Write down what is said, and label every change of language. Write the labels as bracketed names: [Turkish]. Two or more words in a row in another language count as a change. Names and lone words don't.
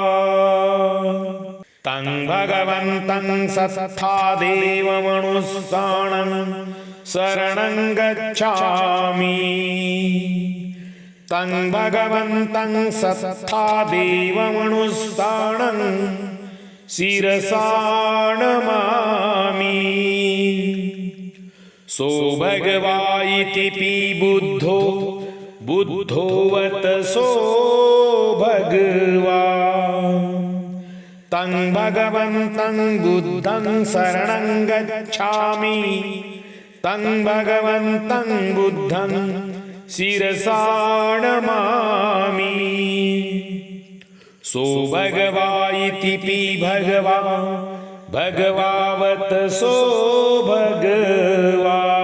[Pali] तं भगवन्तं सत्था देवमनुस्सानं शरणं गच्छामि तं भगवन्तं सत्था देवमनुस्सानं शिरसा नमामि सो भगवा इति बुद्धो वत सो भगवा तं भगवन्तं बुद्धं शरणं गच्छामि तं भगवन्तं बुद्धं शिरसा नमामि सो भगवा इति भगवावत सो भगवा